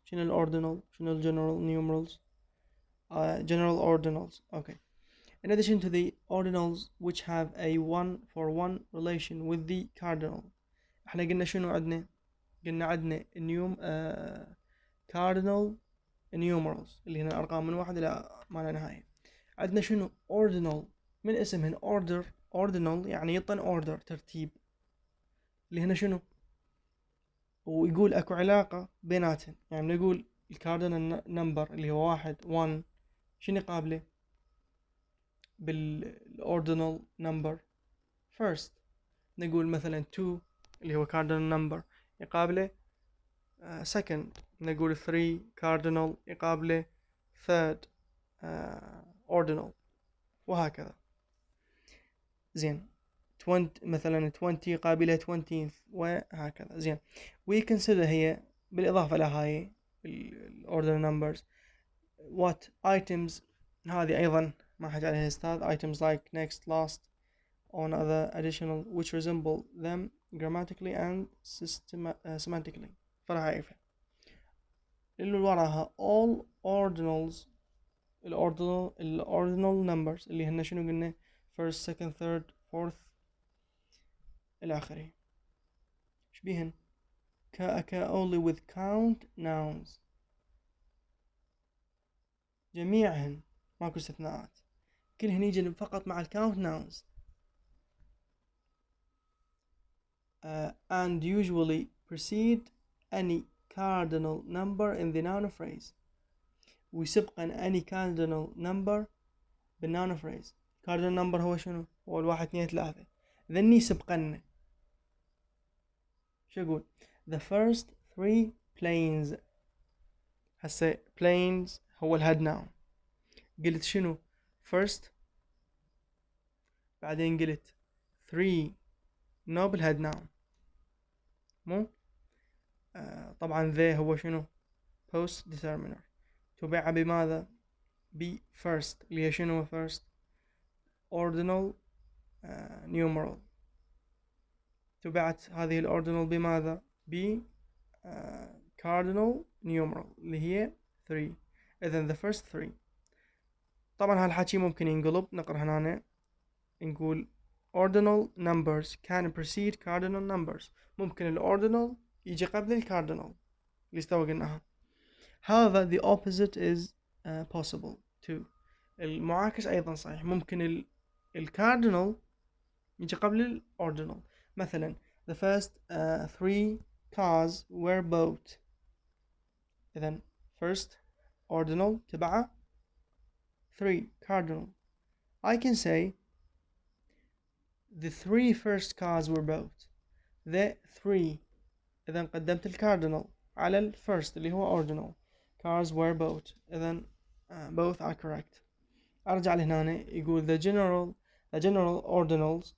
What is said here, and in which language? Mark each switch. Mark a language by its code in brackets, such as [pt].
[ar] شنو الordinal شنو الgeneral [en] numerals؟ general ordinals. Okay. In addition to the ordinals which have a 1-for-1 relation with the cardinal. [ar] احنا قلنا شنو عندنا؟ قلنا عندنا cardinal numerals اللي هنا الأرقام من 1 إلى ما لا نهاية. عندنا شنو ordinal من اسمهن ordinal يعني يطن order ترتيب، اللي هنا شنو ويقول اكو علاقة بيناتهم. يعني نقول الكاردينال نمبر اللي هو 1 شنو يقابله بالاوردينال نمبر first. نقول مثلا 2 اللي هو cardinal number يقابله second. نقول 3 cardinal يقابله third ordinal وهكذا. زين 20 مثلا 20 يقابلها 20th وهكذا. [en] زين we consider [ar] هي بالإضافة لهاي [en] ordinal numbers what items. [ar] هذه أيضا ما حاجة عليها أستاذ. [en] items like next last on other additional which resemble them grammatically and semantically. [ar] فراح أعرفها. اللي وراها all ordinals الordinal numbers اللي هن شنو قلنا [en] first second third fourth [ar] إلى آخره. [en] شبيهن occur only with count nouns. [ar] جميعهن ماكو استثناءات، كلهن يجي فقط مع count nouns [en] and usually precede any cardinal number in the noun phrase. [ar] ويسبقن [en] any cardinal number [ar] بالnoun phrase. cardinal number هو شنو؟ هو 1 2 3. ذني سبقن شو أقول [en] the first 3 planes. [ar] هسه planes هو الهيد noun. قلت شنو first بعدين قلت 3 noble head noun مو طبعا ذا هو شنو postdeterminer تبع بماذا ب first اللي هي شنو first [en] ordinal numeral. [ar] تبعت هذه الأوردينال بماذا؟ ب cardinal numeral اللي هي 3. [en] إذن the first 3. [ar] طبعا هالحكي ممكن ينقلب. نقرأ هنا نقول [en] ordinal numbers can precede cardinal numbers. [ar] ممكن الأوردينال يجي قبل الكاردينال اللي استوى قلناها. [en] However the opposite is possible too. [ar] المعاكس أيضا صحيح. ممكن الكاردينال يجي قبل الأوردينال. [en] مثلا the first 3 cars were bought. [ar] إذن first ordinal تبعه 3 cardinal. [en] I can say the 3 first cars were bought. The 3. [ar] إذن قدمت الكاردينال على الفيرست اللي هو ordinal. [en] Cars were bought. إذن both are correct. [ar] أرجع لهنا يقول [en] the general ordinals.